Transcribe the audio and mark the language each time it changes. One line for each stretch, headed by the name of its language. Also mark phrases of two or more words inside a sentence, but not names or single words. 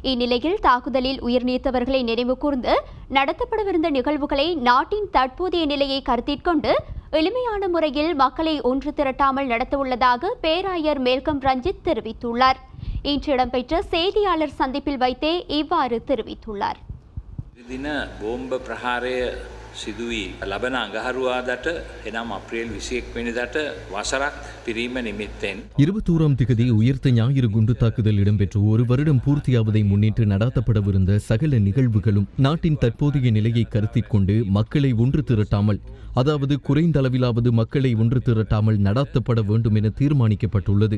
Tamil: இந்நிலையில் தாக்குதலில் உயிர் நீத்தவர்களை நினைவு கூர்ந்து நடத்தப்படவிருந்த நிகழ்வுகளை நாட்டின் தற்போதைய நிலையை கருத்தில் கொண்டு எளிமையான முறையில் மக்களை ஒன்று திரட்டாமல் நடத்தவுள்ளதாக பேராயர் மேல்கம் ரஞ்சித் தெரிவித்துள்ளார். இன்று இடம்பெற்ற செய்தியாளர் சந்திப்பில் வைத்தே இவ்வாறு தெரிவித்துள்ளார்.
Sinhala: දින බෝම්බ ප්‍රහාරය සිදුවී ලබන අඟහරුවාදට එනම් අප්‍රේල් 21 වෙනිදාට වසරක් පිරීම නිමිත්තෙන්
Tamil: 21ஆம் திகதி உயிர்த்த ஞாயிறு குண்டு தாக்குதல் இடம்பெற்று ஒரு வருடம் பூர்த்தியாவதை முன்னிட்டு நடத்தப்படவிருந்த சகல நிகழ்வுகளும் நாட்டின் தற்போதைய நிலையை கருத்தில் கொண்டு மக்களை ஒன்று திரட்டாமல், அதாவது குறைந்த அளவிலாவது மக்களை ஒன்று திரட்டாமல் நடத்தப்பட வேண்டும் என தீர்மானிக்கப்பட்டுள்ளது.